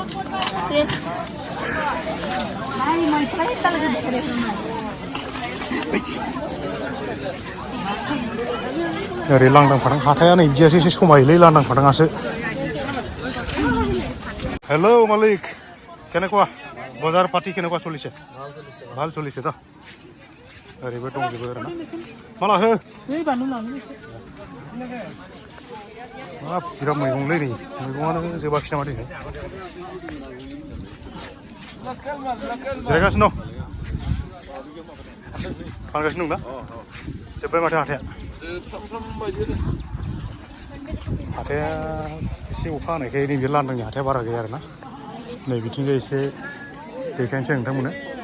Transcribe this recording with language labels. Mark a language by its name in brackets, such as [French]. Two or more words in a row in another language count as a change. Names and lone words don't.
[Bodo] ओरै लांदां फादां हाथाया नै बिदियासो एसे समायोलै लांदां फादाङासो हेलौ मालिक [Assamese] কেনেকুৱা বজাৰ পাতি কেনেকুৱা চলিছে ভাল চলিছে [Bodo] दा ओरैबो दंजोबो आरोना माला हो बिराद मैगंलै नै मैगङानो जोबाखिसै नामा दिनै जिरायगासिनो दं फानगासिनो दं ना जोब्बाय माथो हाथाया एसे अखा हानायखाय नैबे लांदांनि हाथाया बारा गैया आरोना नै बिथिंजाय एसे देखायनोसै नोंथांमोननो